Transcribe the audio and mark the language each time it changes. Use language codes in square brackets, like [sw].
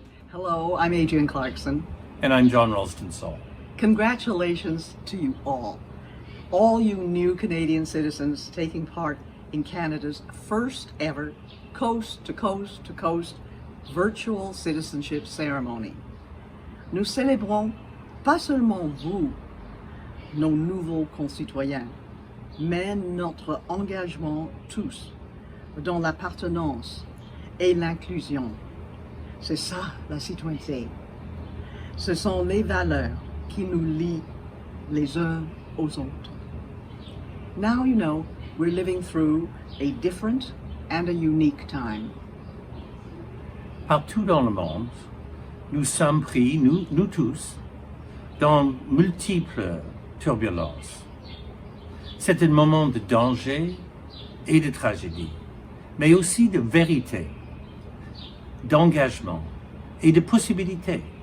[en] Hello, I'm Adrian Clarkson. And I'm John Ralston-Saul. Congratulations to you all you new Canadian citizens taking part in Canada's first ever coast to coast to coast virtual citizenship ceremony. [fr] Nous célébrons pas seulement vous, nos nouveaux concitoyens, mais notre engagement tous dont l'appartenance et l'inclusion. C'est ça la citoyenneté. Ce sont les valeurs qui nous lient les uns aux autres. [en] Now you know we're living through a different and a unique time. [fr] Partout dans le monde, nous sommes pris, nous tous, dans multiples turbulences. C'est un moment de danger et de tragédie, mais aussi de vérité, d'engagement et de possibilités.